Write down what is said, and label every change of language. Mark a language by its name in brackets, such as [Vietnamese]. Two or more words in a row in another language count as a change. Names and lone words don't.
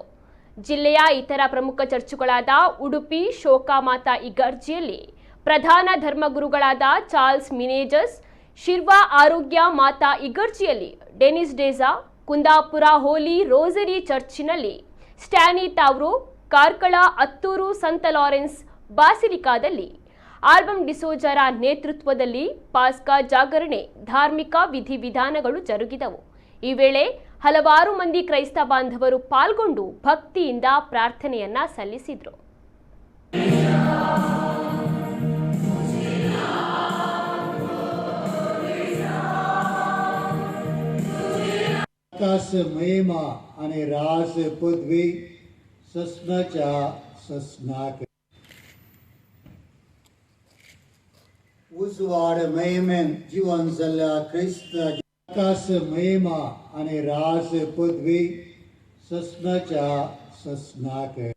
[Kannada] ಜಿಲ್ಲೆಯ ಇತರ ಪ್ರಮುಖ ಚರ್ಚುಗಳಾದ ಉಡುಪಿ ಶೋಕಾಮಾತಾ ಇಗರ್ಜಿಯಲ್ಲಿ ಪ್ರಧಾನ ಧರ್ಮಗುರುಗಳಾದ ಚಾರ್ಲ್ಸ್ ಮಿನೇಜಸ್, ಶಿರ್ವಾ ಆರೋಗ್ಯ ಮಾತಾ ಇಗರ್ಜಿಯಲ್ಲಿ ಡೆನಿಸ್ ಡೇಜಾ, ಕುಂದಾಪುರ ಹೋಲಿ ರೋಸರಿ ಚರ್ಚಿನಲ್ಲಿ ಸ್ಟ್ಯಾನಿ ತಾವ್ರೋ, ಕಾರ್ಕಳ ಅತ್ತೂರು ಸಂತ ಲಾರೆನ್ಸ್ ಬಾಸಿಲಿಕಾದಲ್ಲಿ ಆಲ್ಬಮ್ ಡಿಸೋಜರ ನೇತೃತ್ವದಲ್ಲಿ ಪಾಸ್ಕಾ ಜಾಗರಣೆ ಧಾರ್ಮಿಕ ವಿಧಿವಿಧಾನಗಳು ಜರುಗಿದವು. ಈ ವೇಳೆ ಹಲವಾರು ಮಂದಿ ಕ್ರೈಸ್ತ ಬಾಂಧವರು ಪಾಲ್ಗೊಂಡು ಭಕ್ತಿಯಿಂದ ಪ್ರಾರ್ಥನೆಯನ್ನ ಸಲ್ಲಿಸಿದರು. [Konkani] महिमा आणि रास पदवी ससनाच्या ससनाक उजवाड महिमेन जीवन जाल्ल्या ख्रिस्त आकाश महिमा आणि रास पदवी ससनाच्या ससनाक